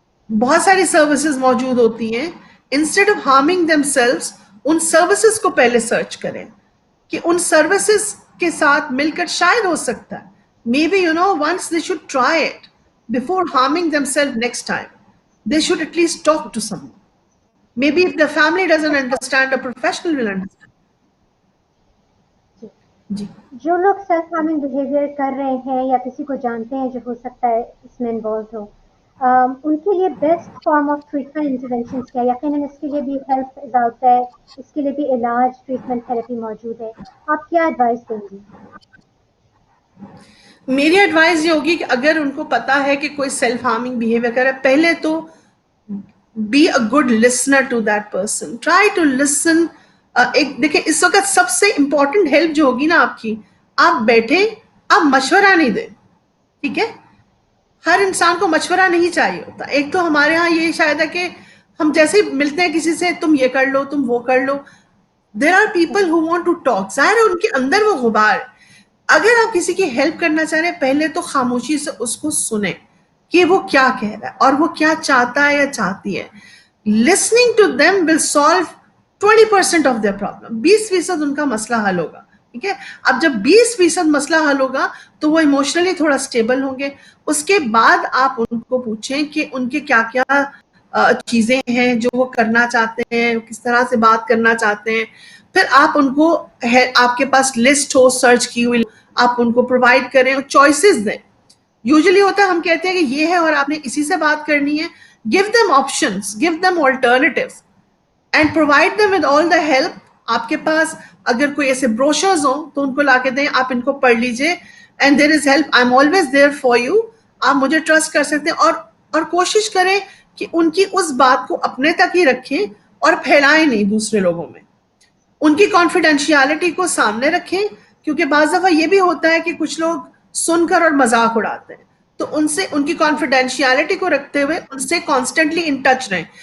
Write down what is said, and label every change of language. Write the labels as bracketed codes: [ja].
[ur] بہت ساری سروسز موجود ہوتی ہیں. [en] instead of harming themselves, [ur] in services کو پہلے سرچ کریں کہ ان سروسز کے ساتھ مل کر شاید ہو سکتا ہے [en] maybe once they should try it before harming themselves next time. They should at least talk to someone. Maybe if the family doesn't understand, a professional will understand. [ur] جی, جو لوگ سیلف ہارمنگ بیہیویئر کر رہے ہیں یا کسی کو جانتے ہیں جو ہو سکتا ہے اس میں انوالوڈ ہو, ان کے لیے بیسٹ فارم آف ٹریٹمنٹ انٹرونشنس کیا؟ یقیناً اس کے لیے بھی ہیلپ ضابطہ ہے, اس کے لیے بھی علاج, ٹریٹمنٹ, تھراپی موجود ہے. آپ کیا ایڈوائس دیں گی؟ میری ایڈوائز یہ ہوگی کہ اگر ان کو پتا ہے کہ کوئی سیلف ہارمنگ بیہیویئر کر رہا ہے, پہلے تو [en] be a good listener to that person. Try to listen. [ur] ایک دیکھیں اس وقت سب سے امپورٹنٹ ہیلپ جو ہوگی نا آپ کی, آپ بیٹھیں, آپ مشورہ نہیں دیں. ٹھیک ہے, ہر انسان کو مشورہ نہیں چاہیے ہوتا. ایک تو ہمارے ہاں یہ شاید ہے کہ ہم جیسے ملتے ہیں کسی سے, تم یہ کر لو, تم وہ کر لو. [en] There are people who want to talk. [ur] ظاہر ہے ان کے اندر وہ غبار. اگر آپ کسی کی ہیلپ کرنا چاہ رہے ہیں, پہلے تو خاموشی سے اس کو سنیں کہ وہ کیا کہہ رہا ہے اور وہ کیا چاہتا ہے یا چاہتی ہے. [en] Listening to them will solve 20% of their problem. [ur] 20% ان کا مسئلہ حل ہوگا. ٹھیک ہے, اب جب 20% مسئلہ حل ہوگا تو وہ ایموشنلی تھوڑا اسٹیبل ہوں گے. اس کے بعد آپ ان کو پوچھیں کہ ان کے کیا کیا چیزیں ہیں جو وہ کرنا چاہتے ہیں, کس طرح سے بات کرنا چاہتے ہیں. پھر آپ ان کو, آپ کے پاس لسٹ ہو سرچ کی ہوئی, آپ ان کو پرووائڈ کریں اور چوائسیز دیں. یوزلی ہوتا ہے ہم کہتے ہیں کہ یہ ہے اور آپ نے اسی سے بات کرنی ہے. [en] Give them options, give them alternatives and provide them with all the help. [ur] آپ کے پاس اگر کوئی ایسے بروشرز ہوں تو ان کو لا کے دیں, آپ ان کو پڑھ لیجئے. [en] And there is help, I'm always there for you. [ur] آپ مجھے ٹرسٹ کر سکتے ہیں. اور کوشش کریں کہ ان کی اس بات کو اپنے تک ہی رکھیں اور پھیلائیں نہیں دوسرے لوگوں میں. ان کی کانفیڈینشیلٹی کو سامنے رکھیں, کیونکہ بعض دفعہ یہ بھی ہوتا ہے کہ کچھ لوگ سن کر اور مذاق اڑاتے ہیں. تو ان سے, ان کی کانفیڈینشیلٹی کو رکھتے ہوئے ان سے کانسٹنٹلی ان ٹچ رہیں.